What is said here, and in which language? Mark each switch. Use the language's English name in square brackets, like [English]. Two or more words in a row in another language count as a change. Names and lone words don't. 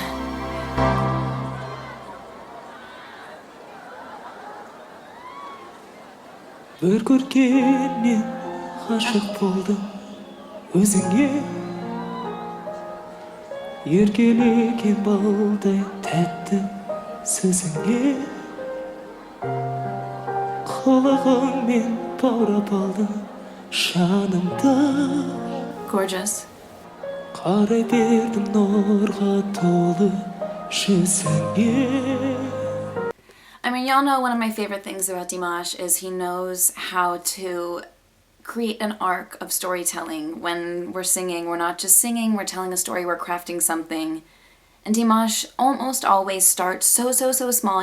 [Kazakh] Bir көргеннен ғашық болдым өзіңе, еркелеген балдай тәтті сөзіңе, қылығыңмен баурап алдың жанымды. [English] Gorgeous. [Kazakh] Қарай бердім нұрға толы жүзіңе. [English] I mean, y'all know one of my favorite things about Dimash is he knows how to create an arc of storytelling. When we're singing, we're not just singing, we're telling a story, we're crafting something. And Dimash almost always starts so small.